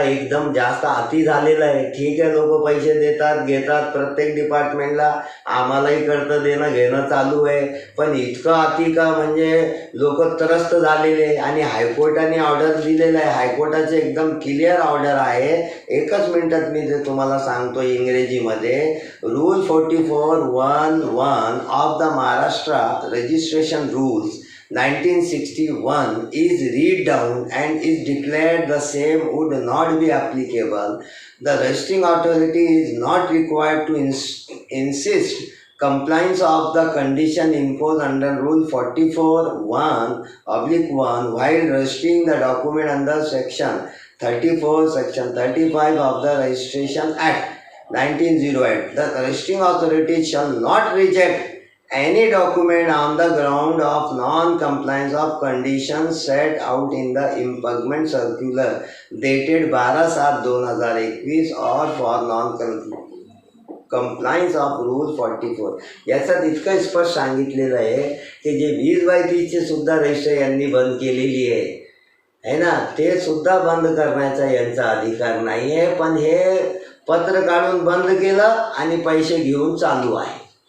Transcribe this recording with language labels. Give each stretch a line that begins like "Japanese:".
Marathi: एकदम जास्त अति झालेलं आहे. ठीक आहे, लोक पैसे देतात घेतात प्रत्येक डिपार्टमेंटला, आम्हालाही कर्ज देणं घेणं चालू आहे, पण इतकं अति का म्हणजे लोक त्रस्त झालेले आहे. आणि हायकोर्टाने ऑर्डर दिलेलं आहे, हायकोर्टाचे एकदम क्लिअर ऑर्डर आहे. एकच मिनिटात मी ते तुम्हाला सांगतो इंग्रजीमध्ये.
English: Rule 44(1)(1) of the Maharashtra registration rules 1961 is read down and is declared the same would not be applicable. The registering authority is not required to insist compliance of the condition imposed under Rule 44(1)(1) while registering the document under Section 34, Section 35 of the Registration Act 1908. The registering authority shall not reject any document on the ground of non-compliance of conditions set out in the impugnment circular dated 12/7/2021 or for non-compliance of Rule 44.
Marathi: याच्यात इतकं स्पष्ट सांगितलेलं आहे की जे 20/30 सुद्धा register यांनी बंद केलेली आहे ना, ते सुद्धा बंद करण्याचा यांचा अधिकार नाही आहे. पण हे पत्र काढून बंद केलं आणि पैसे घेऊन चालू आहे.